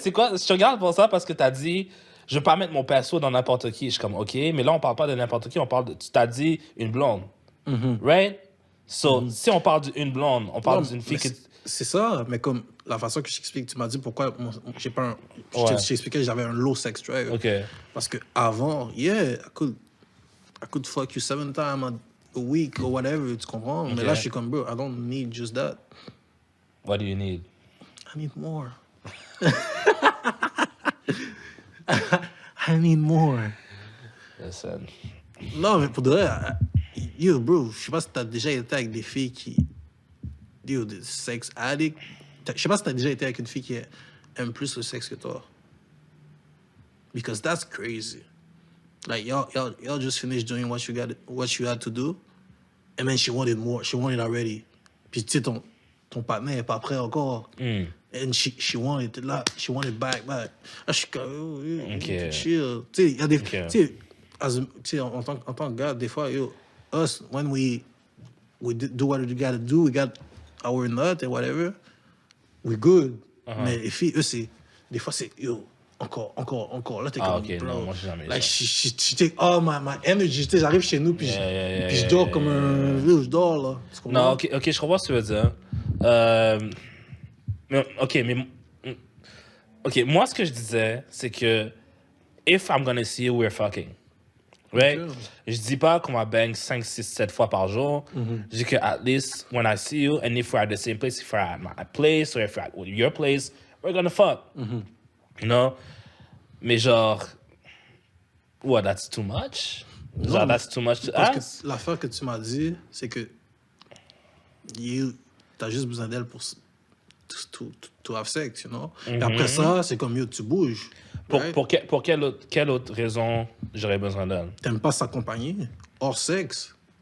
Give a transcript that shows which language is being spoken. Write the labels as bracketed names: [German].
[French] C'est quoi? Je te regarde pour ça parce que t'as dit... Je veux pas mettre mon perso dans n'importe qui. Je suis comme, OK, mais là, on parle pas de n'importe qui, on parle de... Tu t'as dit une blonde. Right? So, si on parle d'une blonde, on parle d'une fille que... C'est ça, mais comme la façon que je t'explique, tu m'as dit pourquoi j'ai pas un... Ouais. Je t'expliquais que j'avais un low sex drive. OK. Parce que avant, [English] yeah, I could fuck you 7 times a week or whatever, [French] tu comprends? [English] Okay. [French] Mais là, je suis comme, bro, [English] I don't need just that. What do you need? I need more. I need more. Listen. [French] Non, mais pour de vrai, yo, bro, je sais pas si t'as déjà été avec des filles qui... Yo, des sex addicts. Je sais pas si t'as déjà été avec une fille qui aime plus le sexe que toi. [English] Because that's crazy. Like, y'all just finished doing what you had to do, and then she wanted more. She wanted already. [French] Puis, tu sais, ton partenaire est pas prêt encore. [English] And she wanted it, là, she wanted back. [French] Là, je suis comme, [English] Okay. [French] chill. Tu sais, il y a des... [English] Okay. [French] Tu sais, en tant que gars, des fois, [English] yo, us, when we do what we gotta do, we got our nut and whatever, we good. [French] Mais les filles, eux, des fois, c'est, yo, encore. Là, t'es comme, OK, bro. non, moi, j'ai jamais [English] Like, [French] ça. [English] she take all my energy. [French] Tu sais, j'arrive chez nous, puis je dors comme un... Je dors, là. Tu comprends? Non, OK, je comprends ce que tu veux dire. Mais, OK, moi, ce que je disais, c'est que [English] if I'm gonna see you, we're fucking. Right? Okay. [French] Je dis pas qu'on va bang 5, 6, 7 fois par jour. Je dis que [English] at least when I see you, and if we're at the same place, if we're at my place, or if we're at your place, we're gonna fuck. You know? [French] Mais genre, [English] what, that's too much? Genre, that's too much to [French] Parce [English] ask? [French] que l'affaire que tu m'as dit, c'est que t'as juste besoin d'elle pour [English] to have sex, you know? [French] Et après ça, c'est comme, yo, tu bouges. [English] Right? [French] Pour quelle autre raison j'aurais besoin d'elle? T'aimes pas s'accompagner hors sexe.